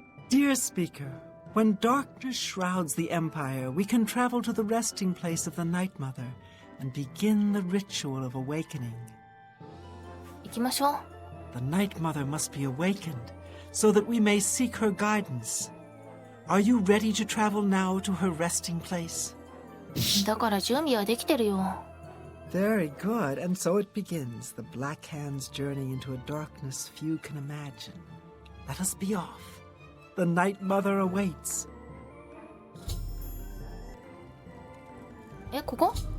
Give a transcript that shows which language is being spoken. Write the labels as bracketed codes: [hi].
[en] Dear Speaker, when darkness shrouds the Empire, we can travel to the resting place of the Night Mother and begin the ritual of awakening. [ja] 行きましょう。 [en] The Night Mother must be awakened so that we may seek her guidance. Are you ready to travel now to her resting place? [ja] だから準備はできてるよ。 [en] Very good, and so it begins, the Black Hand's journey into a darkness few can imagine. Let us be off. The Night Mother awaits. [ja] ここ？